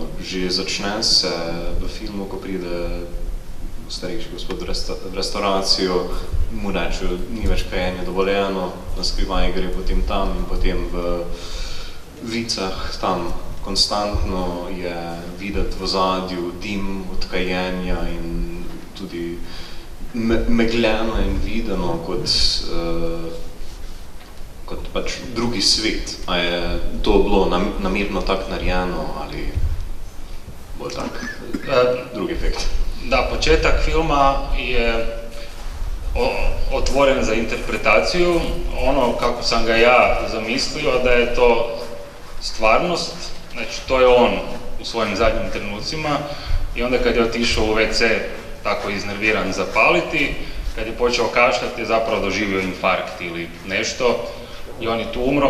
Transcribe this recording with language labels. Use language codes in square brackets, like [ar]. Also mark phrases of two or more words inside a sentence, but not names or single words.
[sl] Že začne se v filmu, ko pride starejši gospod v restauracijo, mu reče, ni več kajenje dovoljeno, na skrivaj gre potem tam in potem v vicah tam konstantno je videti v ozadju dim od kajenja in tudi megljeno in videno kot pač drugi svet. A je to bilo namerno tako narejeno ali bolj tak drugi efekt? [hr] Da, početak filma je otvoren za interpretaciju. Ono kako sam ga ja zamislio da je to stvarnost, znači to je on u svojim zadnjim trenucima i onda kad je otišao u WC tako iznerviran zapaliti, kad je počeo kašljati je zapravo doživio infarkt ili nešto i on je tu umro.